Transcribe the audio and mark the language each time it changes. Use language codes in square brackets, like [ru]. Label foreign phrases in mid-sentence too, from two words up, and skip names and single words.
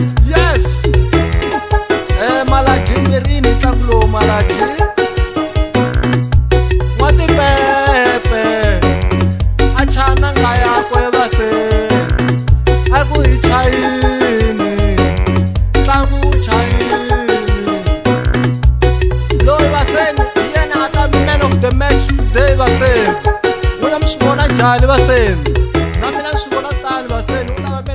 [ts] Yes, Malaji mirini ntlangu lowu, Malaji wa tipepe a chana nga yakwe vaseni, a ku hi chayini ntlangu wu chayini. Loyi vaseni hi yena a ta [en] man of the match today [ts] vaseni. N'wina mi swi vona njhani vaseni? Na mina ni swi vona tani vaseni.